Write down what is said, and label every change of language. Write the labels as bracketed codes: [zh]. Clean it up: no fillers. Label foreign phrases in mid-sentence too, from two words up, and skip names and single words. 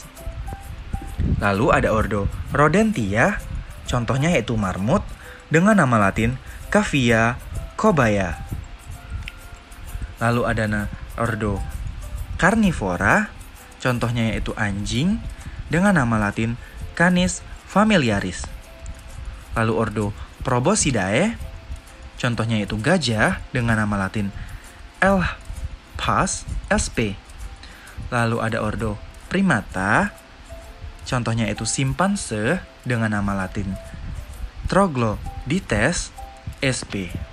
[id] Lalu ada ordo Rodentia, contohnya yaitu marmut dengan nama latin Cavia cobaya. Lalu ada ordo Carnivora, contohnya yaitu anjing dengan nama latin Canis familiaris. Lalu ordo Proboscidae, contohnya yaitu gajah dengan nama latin Elpas sp. Lalu ada ordo Primata, contohnya yaitu simpanse dengan nama latin Troglodytes sp.